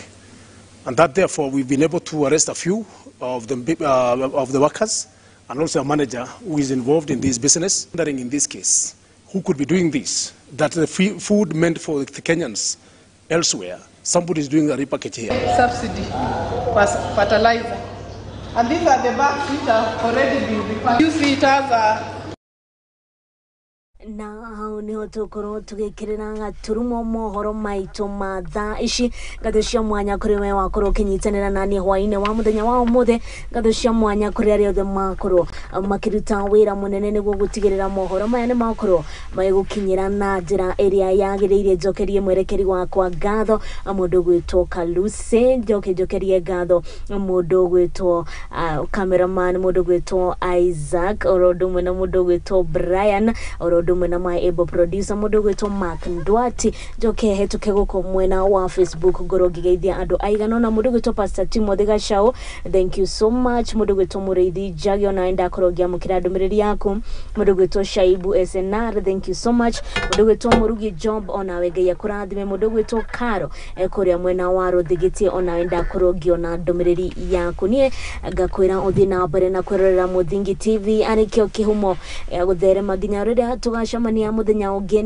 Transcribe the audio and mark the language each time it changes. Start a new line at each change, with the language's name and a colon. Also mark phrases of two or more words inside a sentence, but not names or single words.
English: And that therefore we've been able to arrest a few of the workers and also a manager who is involved in this business. Wondering in this case, who could be doing this? That the food meant for the Kenyans elsewhere, somebody is doing a repackage here. Subsidy was fertilizer. And these are the bags which have already been repackaged. Use it as a
Kikuyu: na hau niho tukorwo tugikirira gaturumo mohoro maitu ma thaa ici ngatho cia mwanya kuri we wakorwo kinyitanira nani hwa-ini wa muthenya wa umuthe ngatho cia mwanya kuri aria othe makorwo makiruta wira munene niguo gutigirira mohoro maya ni makorwo magigukinyira na njira iria yagiriire. Njokerie mwerekeri wakwa ngatho mundu gwitwo Kaluse, njokerie ngatho mundu gwitwo cameraman mundu gwitwo Isaac, orodo mwena mundu gwitwo Brian, orodo mwena
English: my able producer
Kikuyu: mundu gwitwo Mark Ndwati. Njoke hetuke guko mwena wa Facebook ngorogi geithia andu aigana na mundu gwitwo Pastor Timothy Gashao,
English: thank you so much.
Kikuyu: Mundu gwitwo Mureithi Jagio naenda korogia mukira ndumiriri yaku. Mundu gwitwo Shaibu SNR,
English: thank you so much.
Kikuyu: Mundu gwitwo Murugi Job onawe ngai akurathime. Mundu gwitwo Karo kuria mwena wa Ruthigitie onaenda korogio na ndumiriri yaku. Nie ngakwira uthi na mbere na kwirorera Muthingi TV arikio kihumo gutherema nginya rĩrĩa tugacemania muthenya ũngĩ.